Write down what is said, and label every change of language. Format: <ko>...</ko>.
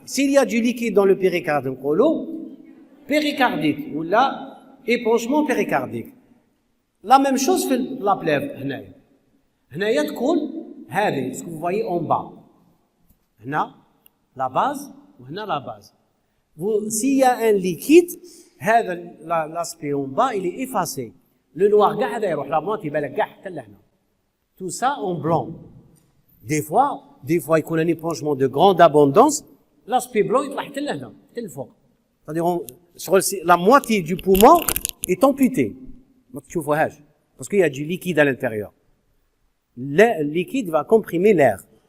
<fr>S'il y a du liquide dans le péricarde, on dit péricardique, ou là, épanchement péricardique. La même chose fait la plèvre.</fr> <ar>هنايا تكون هذه</ar> <fr>ce que vous voyez en bas. هنا la base وهنا la base. S'il y a un liquide, هذا l'aspect en bas il est effacé. Le noir</fr> <ar>كاع هذا يروح لا موت يبان لك كاع حتى لهنا.</ar> <fr>Tout ça en blanc. Des fois يكون un épanchement de grande abondance, l'aspect blanc</fr> <ar>يطلع حتى لهنا حتى لفوق.</ar> <fr>C'est-à-dire la moitié du poumon est amputée.</fr> <ar>ما تشوفوهاش</ar> <fr>parce qu'il y a du liquide à l'intérieur. Le liquide va comprimer l'air.</fr>